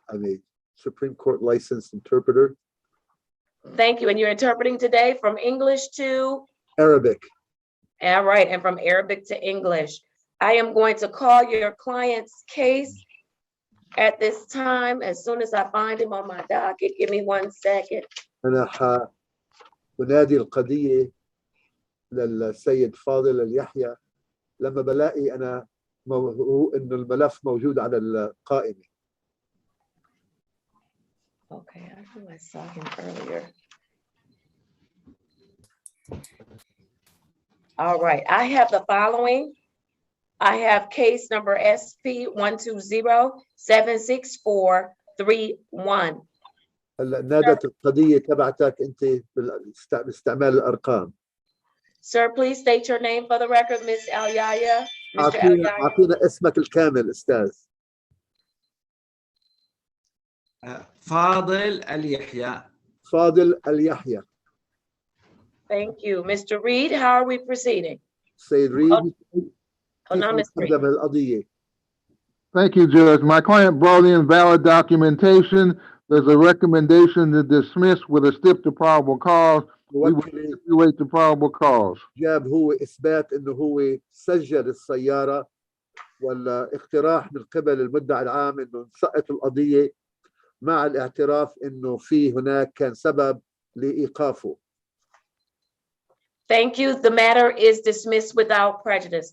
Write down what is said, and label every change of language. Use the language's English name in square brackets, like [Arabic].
[English] I'm a Supreme Court licensed interpreter. Thank you. And you're interpreting today from English to? Arabic. All right, and from Arabic to English. I am going to call your client's case at this time as soon as I find him on my docket. Give me 1 second. [Arabic] أنا أنادي القضية للسيد فاضل اليحيى لما بلاقي أنا إنه الملف موجود على القائمة. [English] Okay, I knew I saw him earlier. All right, I have the following. I have case number SP 120-76431. [Arabic] هلا نادت القضية تبعتك أنت باستعمال الأرقام. [English] Sir, please state your name for the record, Ms. Eliaya. Mr. Eliaya. [Arabic] أعطينا اسمك الكامل أستاذ. فاضل اليحيى. فاضل اليحيى. [English] Thank you. Mr. Reed, how are we proceeding? [Arabic] سيد ريد. [English] Hold on, Mr. Reed. [Arabic] القضية. [English] Thank you, Judge. My client brought in valid documentation. There's a recommendation to dismiss with a stip to probable cause. We will stipulate the probable cause. [Arabic] جاب هو إثبات إنه هو سجل السيارة والاقتراح من قبل المدعي العام إنه انسقط القضية مع الاعتراف إنه في هناك كان سبب لإيقافه. [English] Thank you. The matter is dismissed without prejudice.